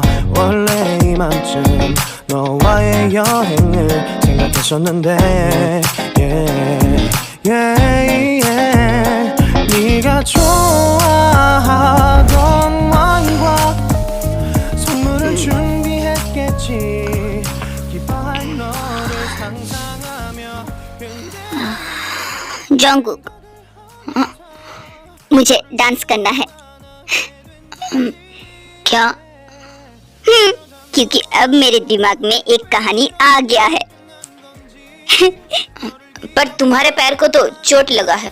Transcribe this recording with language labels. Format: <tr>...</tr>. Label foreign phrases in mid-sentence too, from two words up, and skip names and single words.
<ko>원래 이맘쯤 너와의 여행을 생각했었는데 네가 좋아하던 왕과 선물을 준비했겠지. 기뻐할 너를 상상하며</ko> <hi>जंगकुक, मुझे डांस करना है। क्या? क्योंकि अब मेरे दिमाग में एक कहानी आ गया है। पर तुम्हारे पैर को तो चोट लगा है।</hi>